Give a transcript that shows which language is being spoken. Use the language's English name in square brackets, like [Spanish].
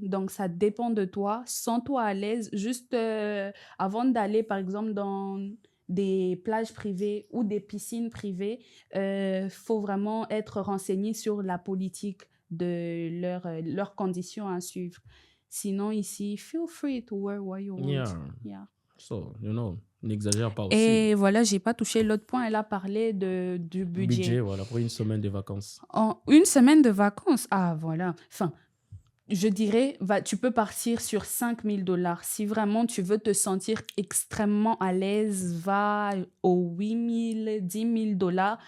[French] Donc, ça dépend de toi. Sens-toi à l'aise. Juste avant d'aller, par exemple, dans des plages privées ou des piscines privées, faut vraiment être renseigné sur la politique de leurs conditions à suivre. Sinon, ici, [English] feel free to wear what you want. Yeah. So, [French] n'exagère pas aussi. Et voilà, j'ai pas touché l'autre point. Elle a parlé du budget. Voilà, pour une semaine de vacances. Une semaine de vacances, ah voilà. Enfin, je dirais, tu peux partir sur $5,000. Si vraiment tu veux te sentir extrêmement à l'aise, va aux $8,000, $10,000.